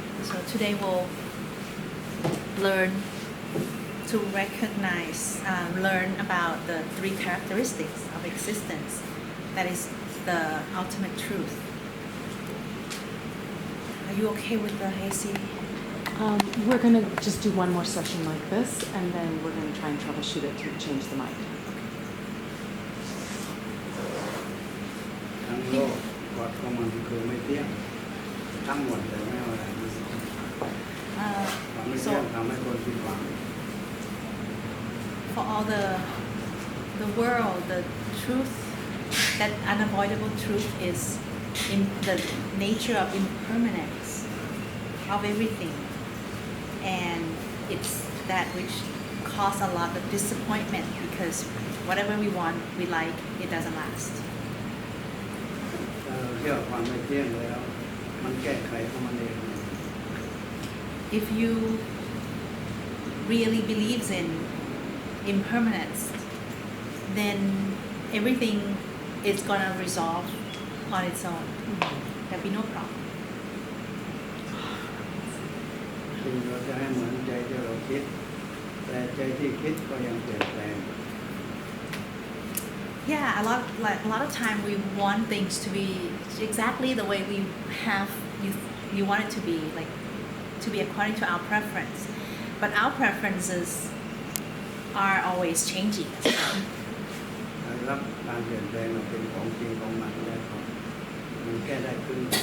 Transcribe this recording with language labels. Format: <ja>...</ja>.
<en>So today we'll learn to recognize, learn about the three characteristics of existence. That is the ultimate truth. Are you okay with the hazy? We're going to just do one more session like this, and then we're going to try and troubleshoot it to change the mic.</en> <th>ทั้งโลกกฎของมันคือไม่เที่ยงทั้งหมดเลยไม่เอาอะไรมาสอนความไม่เที่ยงทำให้คนผิดหวัง</th> <en>For all the world, the truth, that unavoidable truth is in the nature of impermanence of everything, and it's that which causes a lot of disappointment because whatever we want, we like, it doesn't last.</en> <th>ถ้าเราเชื่อความไม่เที่ยงแล้วมันแก้ไขของมันเอง</th> <en>If you really believes in impermanence, then everything is gonna resolve on its own. There'll be no problem.</en> <th>คือเราจะให้เหมือนใจที่เราคิดแต่ใจที่คิดก็ยังเปลี่ยนแปลง</th> <en>Yeah, a lot of time we want things to be exactly the way we have you want it to be, like to be according to our preference. But our preferences are always changing.</en> <th>รับการเปลี่ยนแปลงเป็นของจริงของมันแล้วมันแก้ได้ขึ้น</th>